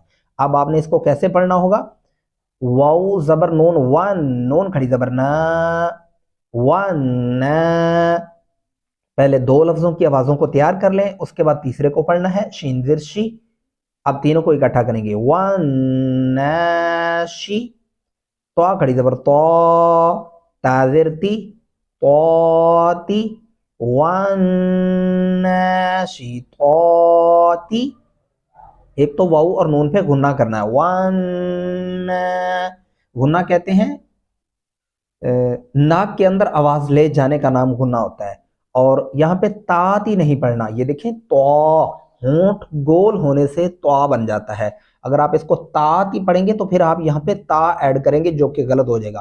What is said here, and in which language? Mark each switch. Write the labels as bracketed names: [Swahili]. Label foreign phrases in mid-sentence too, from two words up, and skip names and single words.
[Urdu] اب آپ نے اس کو کیسے پڑھنا ہوگا؟ واو زبر نون 1، نون کھڑی زبر نا، ون، پہلے 2 لفظوں کی آوازوں کو تیار کر لیں، اس کے بعد تیسرے کو پڑھنا ہے شین زیر شی۔ اب تینوں کو اکٹھا کریں گے، ون شی، تو کھڑی زبر تو، تا زیر تی، تو تی، ون شی تو تی۔ ایک تو واو اور نون پہ غنہ کرنا ہے، ون، غنہ کہتے ہیں ناک کے اندر آواز لے جانے کا نام غنہ ہوتا ہے، اور یہاں پہ تاتی نہیں پڑھنا۔ یہ دیکھیں تو ہونٹ گول ہونے سے تو بن جاتا ہے، اگر آپ اس کو تاتی پڑھیں گے تو پھر آپ یہاں پہ تا ایڈ کریں گے جو کہ غلط ہو جائے گا۔